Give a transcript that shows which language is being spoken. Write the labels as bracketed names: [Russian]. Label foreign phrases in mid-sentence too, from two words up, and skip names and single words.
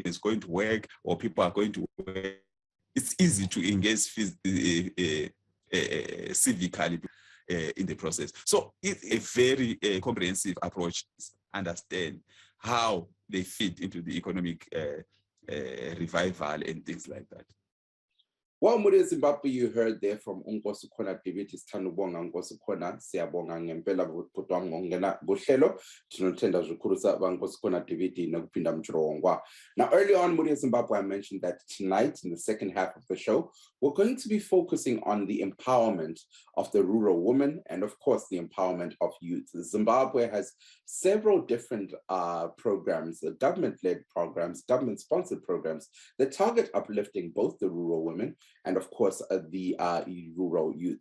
[English] It's going to work, or people are going to work. It's easy to engage civically in the process. So it's a very comprehensive approach to understand how they fit into the economic revival and things like that. Well, Mude Zimbabwe, you heard there from [North Ndebele] Unkosi Khona David Isithandubonga Nkosi Khona siyabonga ngempela kodwa ngongena kuhlelo [Shona] tinotenda zvikuru [North Ndebele] Nkosi Khona David nokuphinda mjongwa. [English] Now early on Mude Zimbabwe, I mentioned that tonight in the second half of the show we're going to be focusing on the empowerment of the rural woman and of course the empowerment of youth. Zimbabwe has several different programs, government-led programs, government-sponsored programs that target uplifting both the rural women and of course the rural youth.